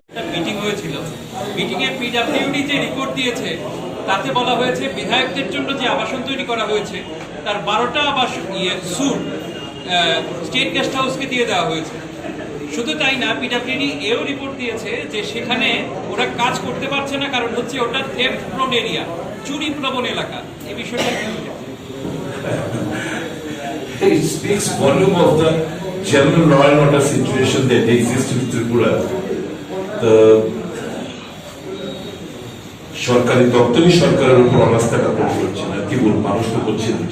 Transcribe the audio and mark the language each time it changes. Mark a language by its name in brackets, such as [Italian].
[Bangla] একটা মিটিং হয়েছিল, মিটিং এ পিডব্লিউডি যে রিপোর্ট দিয়েছে তাতে বলা হয়েছে বিধায়কদের জন্য যে আবাসন তৈরি করা হয়েছে তার 12টা আবাসন স্যুট স্টেট গেস্ট হাউসকে দিয়ে দেওয়া হয়েছে। শুধু তাই না, পিডব্লিউডি এও রিপোর্ট দিয়েছে যে সেখানে ওরা কাজ করতে পারছে না, কারণ হচ্ছে ওটা থেফট প্রোন এরিয়া, চুরি প্রবণ এলাকা। এই বিষয়টা কি? [English] It speaks volume of the general law and order situation that exists in Tripura. [Bangla] The সরকারি দপ্তরই সরকারের উপর অনাস্থা জ্ঞাপন করছে না, কি বলবো, মানুষ তো করছে না।